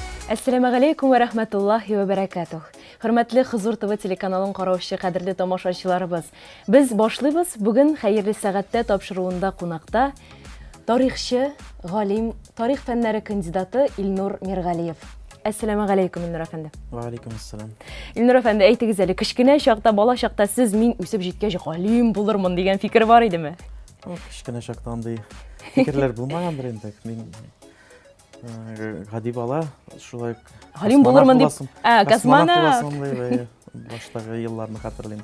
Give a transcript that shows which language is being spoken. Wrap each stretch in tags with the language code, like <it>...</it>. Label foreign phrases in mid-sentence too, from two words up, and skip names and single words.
<ar>السلام عليكم ورحمة الله وبركاته.</ar> <tt>Hürmetli Huzur TV телеканалын караучы кадерле тамашачыларыбыз. Biz башлыйбыз. Бүген хәерле сәгатьтә тапшыруында кунакта тарихчы, галим, тарих фәннәре кандидаты Илнур Миргалиев.</tt> <ar>السلام عليكم</ar> <tt>Илнур әфәнде.</tt> <ar>وعليكم السلام.</ar> <tt>Илнур әфәнде, әйтегез әле, кичкенә чакта, бала чакта сез мин үсеп җиткәч галим булырмын дигән фикер бар идеме? Кичкенә чакта андый фикерләр булмагандыр инде. Мин гади бала, шулай Галим булырмын дип, космонавт баштагы елларны хәтерлим.</tt>